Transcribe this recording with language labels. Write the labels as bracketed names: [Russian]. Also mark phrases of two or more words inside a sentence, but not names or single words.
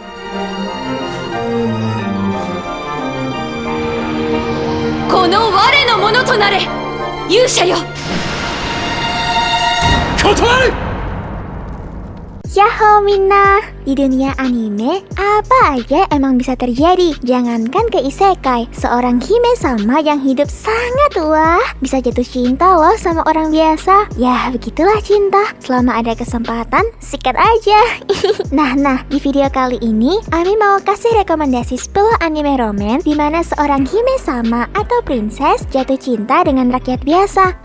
[Japanese] この我のものとなれ、勇者よ。断る。やっほーみんな, [Indonesian] di dunia anime apa aja emang bisa terjadi. Jangankan ke isekai, seorang [Japanese] 姫様 [Indonesian] yang hidup sangat wah bisa jatuh cinta loh sama orang biasa. Ya begitulah cinta, selama ada kesempatan sikat aja. Nah, di video kali ini Ami mau kasih rekomendasi 10 anime romance di mana seorang [Japanese] 姫様 [Indonesian] atau princess jatuh cinta dengan rakyat biasa.